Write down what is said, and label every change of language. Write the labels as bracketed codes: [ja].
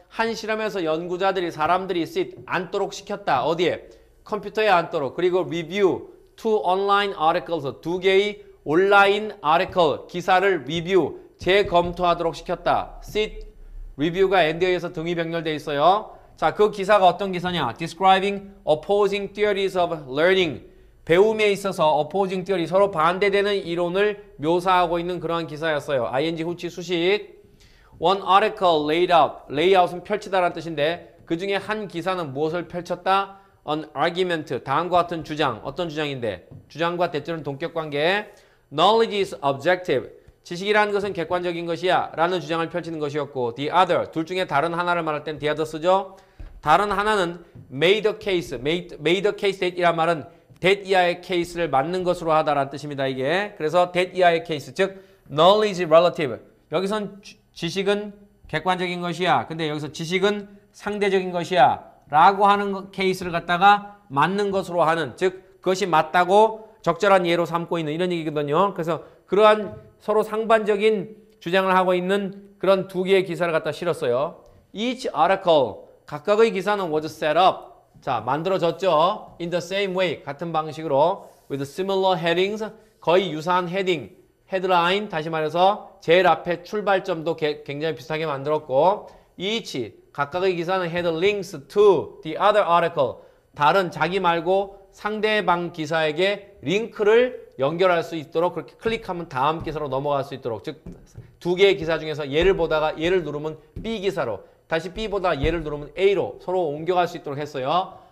[ko] 한 실험에서 연구자들이 사람들이 sit, 앉도록 시켰다. 어디에? 컴퓨터에 앉도록. 그리고 [en] review two online articles, [ko] 2개의 온라인 article, 기사를 review, 재검토하도록 시켰다. sit, review가 and에 의해서 등이 병렬되어 있어요. 자, 그 기사가 어떤 기사냐? [en] Describing opposing theories of learning. [ko] 배움에 있어서 opposing theory, 서로 반대되는 이론을 묘사하고 있는 그러한 기사였어요. ing 후치 수식. [en] One article laid out. [ko] layout은 펼치다라는 뜻인데 그 중에 한 기사는 무엇을 펼쳤다? [en] An argument. [ko] 다음과 같은 주장. 어떤 주장인데? 주장과 대조는 동격관계. [en] Knowledge is objective. [ko] 지식이라는 것은 객관적인 것이야 라는 주장을 펼치는 것이었고 [en] the other, [ko] 둘 중에 다른 하나를 말할 땐 the other 쓰죠. 다른 하나는 made a case, [en] made a case that [ko] 이란 말은 that 이하의 케이스를 맞는 것으로 하다라는 뜻입니다. 이게 그래서 that 이하의 케이스, 즉 [en] knowledge relative. [ko] 여기선 지식은 객관적인 것이야. 근데 여기서 지식은 상대적인 것이야 라고 하는 케이스를 갖다가 맞는 것으로 하는, 즉 그것이 맞다고 적절한 예로 삼고 있는 이런 얘기거든요. 그래서 그러한 서로 상반적인 주장을 하고 있는 그런 두 개의 기사를 갖다 실었어요. [en] Each article, [ko] 각각의 기사는 [en] was set up. [ko] 자, 만들어졌죠. [en] In the same way, [ko] 같은 방식으로 [en] with similar headings, [ko] 거의 유사한 헤딩, 헤드라인, 다시 말해서 제일 앞에 출발점도 굉장히 비슷하게 만들었고 each, 각각의 기사는 [en] had links to the other article, [ko] 다른 자기 말고 상대방 기사에게 링크를 연결할 수 있도록 그렇게 클릭하면 다음 기사로 넘어갈 수 있도록, 즉 두 개의 기사 중에서 얘를 보다가 얘를 누르면 B 기사로, 다시 B 보다가 얘를 누르면 A로 서로 옮겨갈 수 있도록 했어요.